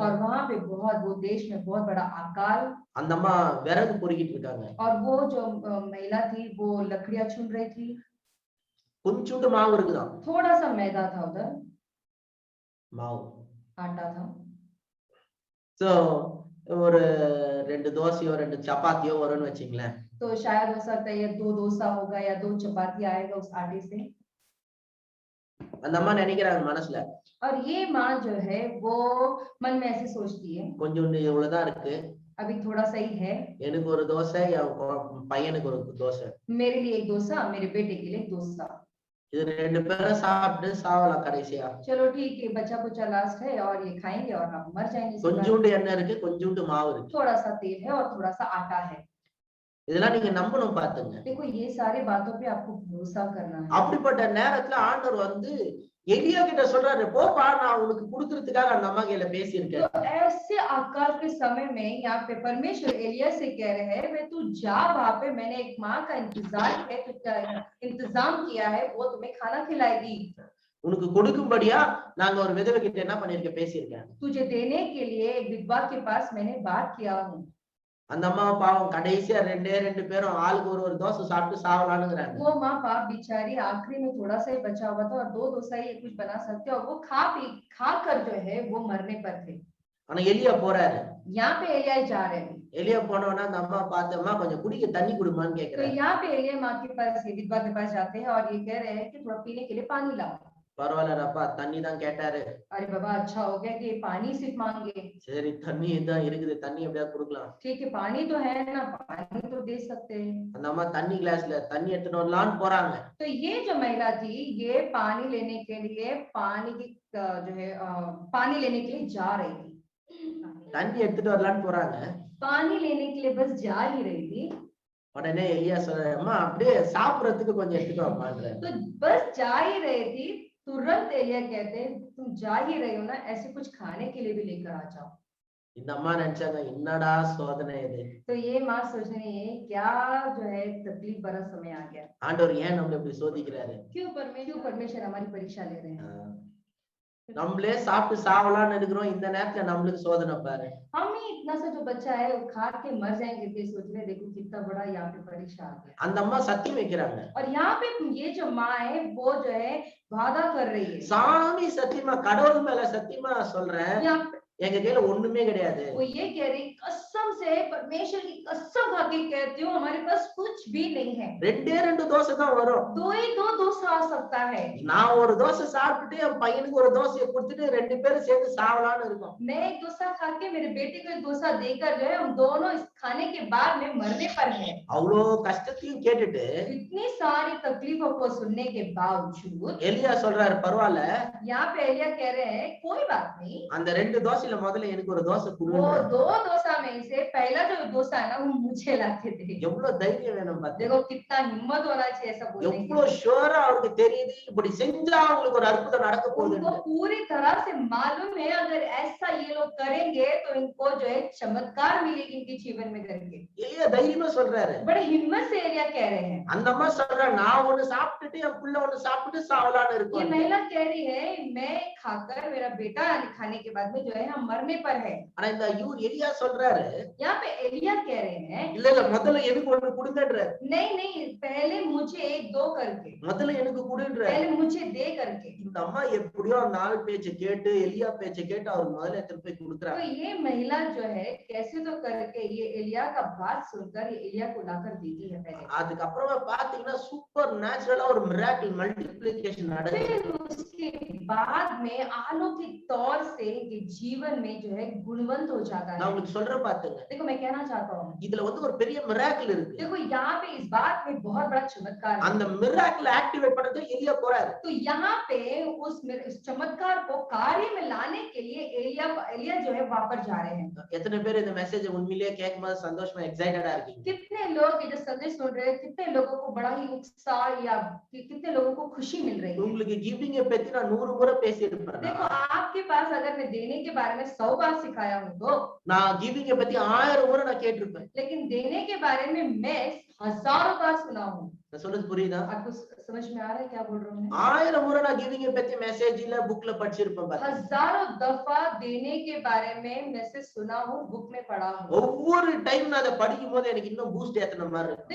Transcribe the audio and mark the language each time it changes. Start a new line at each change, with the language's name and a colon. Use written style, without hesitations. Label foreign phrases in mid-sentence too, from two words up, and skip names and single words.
Hindi: और वहां पे वो देश में बहुत बड़ा अकाल।
Tamil: அந்த அம்மா விறகு பொறுக்கிட்டு இருக்காங்க।
Hindi: और वो जो महिला थी वो लकड़ियां चुन रही थी।
Tamil: கொஞ்சோண்டு மாவு இருக்குதான்,
Hindi: थोड़ा सा मैदा था उधर,
Tamil: மாவு
Hindi: आटा था।
Tamil: सो ஒரு ரெண்டு தோசையோ ரெண்டு சப்பாத்தியோ வரும்னு வெச்சீங்களேன்।
Hindi: तो शायद हो सकता है ये 2 डोसा होगा या 2 चपाती आएगा उस आटे से।
Tamil: அந்த அம்மா நினைக்கிறாங்க மனசுல।
Hindi: और ये माँ जो है वो मन में ऐसे सोचती है
Tamil: கொஞ்சோண்டு இவ்வளவுதான் இருக்கு,
Hindi: अभी थोड़ा सा ही है,
Tamil: எனக்கு ஒரு தோசை என் பையனுக்கு ஒரு தோசை,
Hindi: मेरे लिए एक डोसा मेरे बेटे के लिए एक डोसा।
Tamil: இது ரெண்டு பேரும் சாப்பிட்டு சாவலாம் கடைசியா।
Hindi: चलो ठीक है बच्चा कुचा लास्ट है और ये खाएंगे और हम मर जाएंगे।
Tamil: கொஞ்சோண்டு எண்ணெய் இருக்கு, கொஞ்சோண்டு மாவு இருக்கு,
Hindi: थोड़ा सा तेल है और थोड़ा सा आटा है।
Tamil: இதெல்லாம் நீங்க நம்பணும் பாத்துங்க।
Hindi: देखो ये सारे बातों पे आपको भरोसा करना है।
Tamil: அப்படிப்பட்ட நேரத்துல ஆண்டவர் வந்து எலியா கிட்ட சொல்றாரு, போப்பா நான் உனக்கு கொடுக்கிறதுக்காக அந்த அம்மா கையில பேசியிருக்கேன்।
Hindi: तो ऐसे आकाल के समय में यहाँ पे परमेश्वर एलिया से कह रहे हैं मैं तू जा वहां पे, मैंने एक माँ का इंतजाम किया है, वो तुम्हें खाना खिलाएगी।
Tamil: உனக்கு கொடுக்கும்படியா நாங்க ஒரு விதவை கிட்ட என்ன பண்ணிருக்க பேசியிருக்கேன்।
Hindi: तुझे देने के लिए एक विधवा के पास मैंने बात किया हूँ।
Tamil: அந்த அம்மா பாவம் கடைசியா ரெண்டு பேரும் ஆளுக்கு ஒரு தோசை சாப்பிட்டு சாவலாம்ங்கறாங்க।
Hindi: वो माँ बाप बेचारी आखिरी में थोड़ा सा ही बचा हुआ था और 2 डोसा ही कुछ बना सकते और वो खा कर जो है वो मरने पर थे।
Tamil: ஆனா எலியா போறாரு।
Hindi: यहाँ पे एलिया जा रहे हैं।
Tamil: எலியா போனவனா அந்த அம்மா பார்த்தம்மா கொஞ்சம் குடிக்க தண்ணி குடுமான்னு तो கேக்குறாரு।
Hindi: यहाँ पे एलिया माँ के पास विधवा के पास जाते हैं और ये कह रहे हैं कि थोड़ा पीने के लिए पानी लाओ।
Tamil: பரவாயில்லப்பா தண்ணி தான் கேட்டாரு.
Hindi: अरे बाबा अच्छा हो गया कि ये पानी सिर्फ मांगे।
Tamil: சரி தண்ணி தான் இருக்குது, தண்ணி எப்படியாவது கொடுக்கலாம்.
Hindi: ठीक है पानी तो है ना, पानी तो दे सकते हैं।
Tamil: அந்த அம்மா தண்ணி கிளாஸ்ல தண்ணி எடுத்துட்டு வரலான்னு போறாங்க.
Hindi: तो ये जो महिला थी ये पानी लेने के लिए पानी की जो है पानी लेने के लिए जा रही थी।
Tamil: தண்ணி எடுத்துட்டு வரலான்னு போறாங்க.
Hindi: पानी लेने के लिए बस जा ही रही थी।
Tamil: உடனே எலியா சொல்றாரு, அம்மா அப்படியே சாப்பிடறதுக்கு கொஞ்சம் எடுத்துட்டு வாமான்றாரு.
Hindi: तो बस जा ही रही थी, तुरंत एलिया कहते हैं तुम जा ही रही हो ना, ऐसे कुछ खाने के लिए भी लेकर आ जाओ।
Tamil: இந்த अम्मा நினைச்சாங்க என்னடா சோதனை இது.
Hindi: तो ये माँ सोच रही है क्या जो है तकलीफ भरा समय आ गया।
Tamil: ஆண்டவர் ஏன் நம்மள இப்படி சோதிக்கிறாரு?
Hindi: क्यों परमेश्वर हमारी परीक्षा ले रहे हैं।
Tamil: நம்மளே சாப்பிட்டு சாவலான்னு இருக்கிறோம், இந்த நேரத்துல நம்மளுக்கு சோதனை பாரு.
Hindi: हम ही इतना सा जो बच्चा है वो खा के मर जाएंगे ये सोच रहे, देखो कितना बड़ा यहाँ पे परीक्षा आ गया।
Tamil: அந்த அம்மா சத்தியம் வைக்கிறாங்க.
Hindi: और यहाँ पे ये जो माँ है वो जो है वादा कर रही है।
Tamil: சாமி சத்தியமா கடவுள் மேல சத்தியமா சொல்றேன், எங்க கையில ஒண்ணுமே கிடையாது।
Hindi: वो ये कह रही कसम से परमेश्वर की कसम खा के कहती हूँ हमारे पास कुछ भी नहीं है।
Tamil: ரெண்டே ரெண்டு தோசை தான் வரும்।
Hindi: दो ही दो डोसा आ सकता है।
Tamil: நான் ஒரு தோசை சாப்பிட்டுட்டு என் பையனுக்கு ஒரு தோசையை கொடுத்துட்டு ரெண்டு பேரும் சேர்ந்து சாவலான்னு இருக்கோம்।
Hindi: मैं एक डोसा खा के मेरे बेटे को एक डोसा देकर जो है हम दोनों इस खाने के बाद में मरने पर हैं।
Tamil: அவ்வளோ கஷ்டத்தையும் கேட்டுட்டு
Hindi: इतनी सारी तकलीफों को सुनने के बावजूद
Tamil: எலியா சொல்றாரு பரவாயில்ல,
Hindi: यहाँ पे एलिया कह रहे हैं कोई बात नहीं,
Tamil: அந்த ரெண்டு தோசையில முதல்ல எனக்கு ஒரு தோசை वो கொடுங்க।
Hindi: दो डोसा में से पहला जो डोसा है ना वो मुझे लाके दे।
Tamil: எவ்வளவு தைரியம் வேணும் பாத்தீங்க,
Hindi: देखो कितना हिम्मत होना चाहिए ऐसा बोलने की।
Tamil: எவ்வளவு ஷூரா அவருக்கு தெரியுது இப்படி செஞ்சா அவங்களுக்கு ஒரு அற்புதம் நடக்க போகுது।
Hindi: उनको पूरी तरह से मालूम है अगर ऐसा ये लोग करेंगे तो इनको जो है चमत्कार मिलेगी इनके जीवन में करके।
Tamil: எலியா தைரியமா சொல்றாரு।
Hindi: बड़े हिम्मत से एलिया कह रहे हैं।
Tamil: அந்த அம்மா சொல்றா நான் ஒண்ணு சாப்பிட்டுட்டு என் புள்ள ஒண்ணு சாப்பிட்டு சாவலான்னு ये இருக்கோம்।
Hindi: महिला कह रही है मैं खाकर मेरा बेटा खाने के बाद में जो है हम मरने पर है।
Tamil: ஆனா இந்த எலியா சொல்றாரு,
Hindi: यहाँ पे एलिया कह रहे हैं
Tamil: இல்ல இல்ல முதல்ல எனக்கு ஒண்ணு கொடுங்கன்றாரு।
Hindi: नहीं नहीं पहले मुझे एक दो करके,
Tamil: முதல்ல எனக்கு கொடுன்றாரு।
Hindi: पहले मुझे दे करके।
Tamil: இந்த அம்மா எப்படியோ அந்த ஆள் பேச்சை கேட்டு எலியா பேச்சை கேட்டு அவர் முதல்ல எடுத்துட்டு போய் तो கொடுக்குறாங்க।
Hindi: ये महिला जो है कैसे तो करके ये एलिया का बात सुनकर ये एलिया को लाकर देती है पहले।
Tamil: அதுக்கப்புறமா பாத்தீங்கன்னா சூப்பர் நேச்சுரலா ஒரு
English: miracle multiplication
Tamil: நடக்குது।
Hindi: फिर उसके बाद में अलौकिक तौर से ये जीवन में जो है गुणवंत हो जाता நான் है।
Tamil: உங்களுக்கு சொல்றேன் பாத்துங்க,
Hindi: देखो मैं कहना चाहता हूँ,
Tamil: இதுல வந்து ஒரு பெரிய மிராக்கிள் இருக்கு।
Hindi: देखो यहाँ पे इस बात में बहुत बड़ा चमत्कार है।
Tamil: அந்த
English: miracle activate
Tamil: பண்ணது எலியா போறாரு।
Hindi: तो यहाँ पे उस चमत्कार को कार्य में लाने के लिए एलिया जो है वापस जा रहे हैं।
Tamil: எத்தனை பேர் இந்த மெசேஜ் உண்மையிலேயே கேட்கும்போது சந்தோஷமா எக்ஸைட்டடா இருக்கீங்க?
Hindi: कितने लोग ये जो संदेश सुन रहे हैं, कितने लोगों को बड़ा ही उत्साह या कितने लोगों को खुशी मिल रही है।
Tamil: உங்களுக்கு கிவிங்க பத்தி நான் 100 முறை பேசி இருப்பேன்।
Hindi: देखो आपके पास अगर मैं देने के बारे में 100 बार सिखाया हूँ तो,
Tamil: நான் கிவிங்க பத்தி 1000 முறை நான் கேட்டிருப்பேன்।
Hindi: लेकिन देने के बारे में मैं हजारों बार सुना हूँ।
Tamil: நான் சொல்றது புரியுதா?
Hindi: आपको समझ में आ रहा है क्या बोल रहा हूँ मैं?
Tamil: 1000 முறை நான் கிவிங்க பத்தி மெசேஜ்ல புக்ல படிச்சிருப்பேன் பாருங்க।
Hindi: हजारों दफा देने के बारे में मैसेज सुना हूँ, बुक में पढ़ा हूँ।
Tamil: ஒவ்வொரு டைம் நான் அதை படிக்கும் போது எனக்கு இன்னும் பூஸ்ட் ஏத்துன மாதிரி இருக்கு।